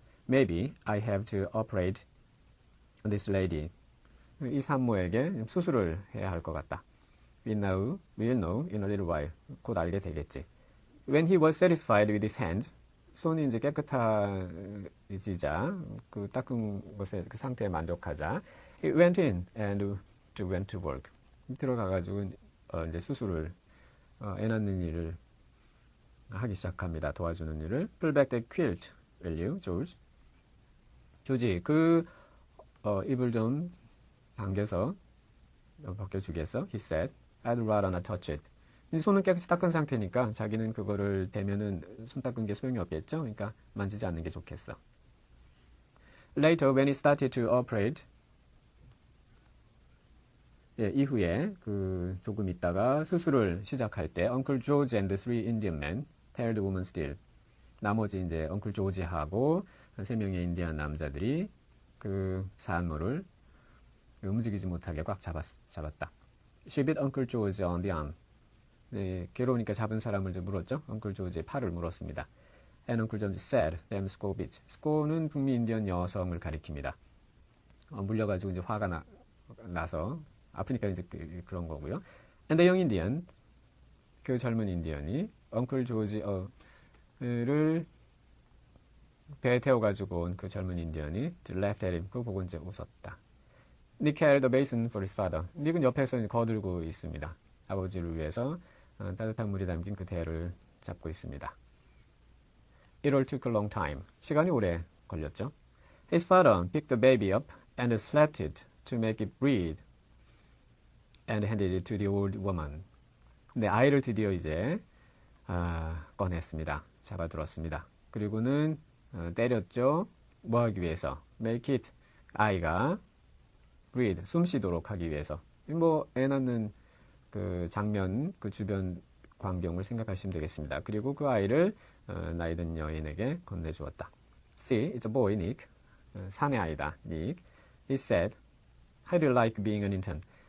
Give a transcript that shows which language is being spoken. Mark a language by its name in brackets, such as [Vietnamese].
[English] Maybe I have to operate this lady. [Korean] 이 산모에게 수술을 해야 할 것 같다. [English] We'll know in a little while. [Korean] 곧 알게 되겠지. [English] When he was satisfied with his hand, [Korean] 손이 이제 깨끗해지자, 그 닦은 것의 그 상태에 만족하자, [English] he went in and went to work. [Korean] 들어가가지고 이제 수술을 애 낳는 일을 하기 시작합니다. 도와주는 일을. [English] Pull back the quilt, will you, George? [Korean] 조지, 이불 좀 당겨서 벗겨주겠어? [English] He said. I'd rather not touch it. [Korean] 손은 깨끗이 닦은 상태니까 자기는 그거를 대면은 손 닦은 게 소용이 없겠죠? 그러니까 만지지 않는 게 좋겠어. [English] Later, when he started to operate, [Korean] 이후에 조금 있다가 수술을 시작할 때 [English] Uncle George and the three Indian men held the woman still. [Korean] 나머지 이제 Uncle George하고 3명의 인디안 남자들이 그 산모를 움직이지 못하게 꽉 잡았다. [English] She bit Uncle George on the arm. [Korean] 네, 괴로우니까 잡은 사람을 이제 물었죠. Uncle George의 팔을 물었습니다. [English] And Uncle George said, "Them sco bit." [Korean] sco는 북미 인디언 여성을 가리킵니다. 물려가지고 이제 화가 나서 아프니까 이제 그런 거고요. [English] And the young Indian, [Korean] 그 젊은 인디언이 Uncle George를 배에 태워가지고 온 그 젊은 인디언이 [English] laughed at him. [Korean] 그거 보고 이제 웃었다. [English] Nick carried a basin for his father. [Korean] 닉은 옆에서 거들고 있습니다. 아버지를 위해서 따뜻한 물이 담긴 그 대를 잡고 있습니다. [English] It all took a long time. [Korean] 시간이 오래 걸렸죠. [English] His father picked the baby up and slapped it to make it breathe and handed it to the old woman. [Korean] 근데 아이를 드디어 이제 꺼냈습니다. 잡아들었습니다. 그리고는 때렸죠. 뭐 하기 위해서? Make it, 아이가 breathe, 숨 쉬도록 하기 위해서. 뭐 애 낳는 그 장면, 그 주변 광경을 생각하시면 되겠습니다. 그리고 그 아이를 나이든 여인에게 건네주었다. [English] See, it's a boy, Nick. [Korean] 사내 아이다, [English] Nick. He said, How do you like being an intern?